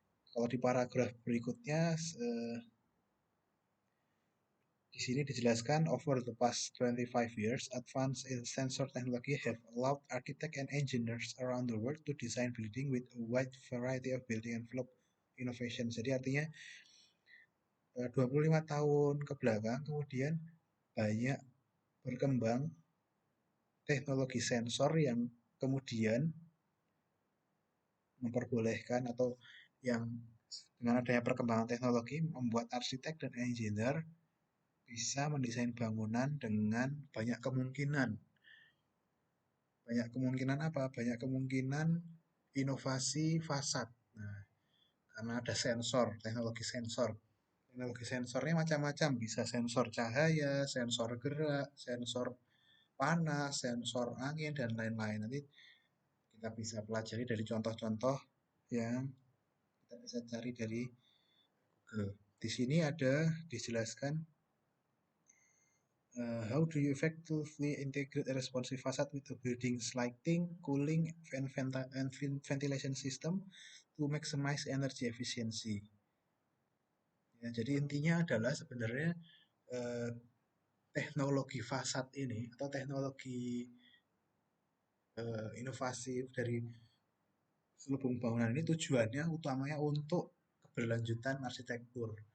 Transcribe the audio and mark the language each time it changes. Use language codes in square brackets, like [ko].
[id] Kalau di paragraf berikutnya, di sini dijelaskan, [en] over the past 25 years, advances in sensor technology have allowed architects and engineers around the world to design buildings with a wide variety of building envelope innovation. [id] Jadi artinya 25 tahun ke belakang kemudian banyak berkembang teknologi sensor yang kemudian memperbolehkan atau yang dengan adanya perkembangan teknologi membuat arsitek dan engineer bisa mendesain bangunan dengan banyak kemungkinan. Banyak kemungkinan apa? Banyak kemungkinan inovasi fasad. Nah, karena ada sensor, teknologi sensor. Teknologi sensornya macam-macam, bisa sensor cahaya, sensor gerak, sensor panas, sensor angin, dan lain-lain. Nanti kita bisa pelajari dari contoh-contoh yang kita bisa cari dari Google. Di sini ada dijelaskan [en] how do you effectively integrate a responsive facade with a building's lighting, cooling, and ventilation system to maximize energy efficiency. [id] Ya, jadi intinya adalah sebenarnya eh, teknologi fasad ini atau teknologi inovasi dari selubung bangunan ini tujuannya utamanya untuk keberlanjutan arsitektur.